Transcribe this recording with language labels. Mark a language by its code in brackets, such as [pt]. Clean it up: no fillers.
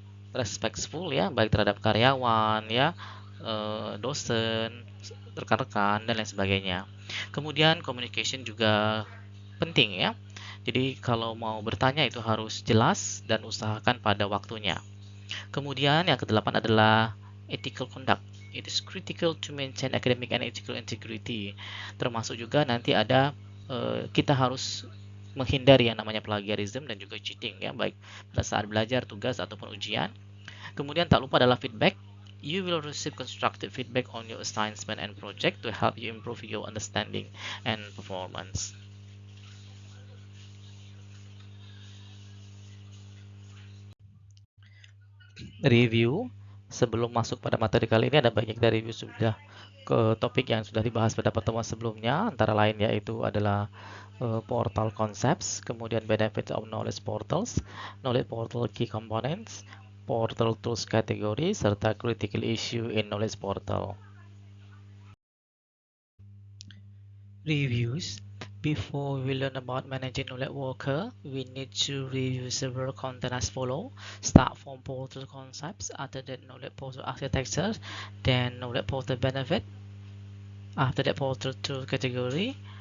[id] respectful ya, baik terhadap karyawan ya, dosen, rekan-rekan dan lain sebagainya. Kemudian communication juga penting ya. Jadi kalau mau bertanya itu harus jelas dan usahakan pada waktunya. Kemudian yang kedelapan adalah ethical conduct. [en] It is critical to maintain academic and ethical integrity. [id] Termasuk juga nanti ada kita harus menghindari yang namanya plagiarism dan juga cheating ya, baik pada saat belajar, tugas ataupun ujian. Kemudian tak lupa adalah feedback. [en] You will receive constructive feedback on your assignment and project to help you improve your understanding and performance. Review. [id] Sebelum masuk pada materi kali ini ada banyak dari review sudah ke topik yang sudah dibahas pada pertemuan sebelumnya, antara lain yaitu adalah portal concepts, kemudian benefits of knowledge portals, knowledge portal key components, portal tools kategori, serta critical issue in knowledge portal. [en] Reviews. Before we learn about managing knowledge worker, we need to review several content as follow. Start from portal concepts, after that knowledge portal architecture, then knowledge portal benefit, after that portal tool category.